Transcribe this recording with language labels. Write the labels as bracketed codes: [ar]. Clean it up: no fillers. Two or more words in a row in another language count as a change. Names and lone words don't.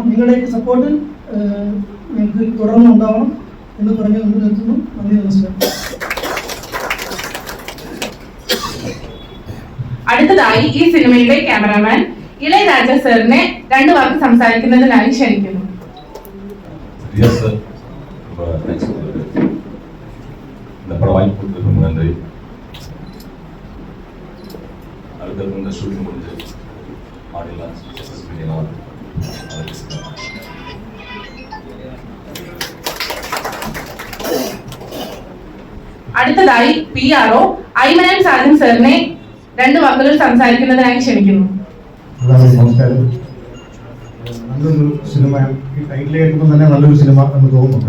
[ml] നിങ്ങളുടെയൊക്കെ സപ്പോർട്ട് ഞങ്ങൾക്ക് തുടർന്ന് ഉണ്ടാവണം എന്ന് പറഞ്ഞ് നമ്മൾ നിർത്തുന്നു. നന്ദി, നമസ്കാരം. അടുത്തതായി ഈ സിനിമയുടെ ക്യാമറാമാൻ ഇളയരാജ സാറിനെ 2 വാക്ക് സംസാരിക്കുന്നതിനായി ക്ഷണിക്കുന്നു. [ta] இந்த படம் வாங்கி கொடுத்ததுக்கு ரொம்ப நன்றி. அடுத்தது இந்த ஷூட்டிங் முடிஞ்சு [en] audio launch successfully [ml] അടുത്തതായി PRO ഐമനൻ സാജൻ സാറിനെ 2 വാക്കുകൾ സംസാരിക്കുന്നതിനായി ക്ഷണിക്കുന്നു. നമസ്കാരം. നല്ലൊരു സിനിമ, ഈ ടൈറ്റിൽ കേൾക്കുമ്പോൾ തന്നെ നല്ലൊരു സിനിമ എന്ന് തോന്നുന്നുണ്ട്.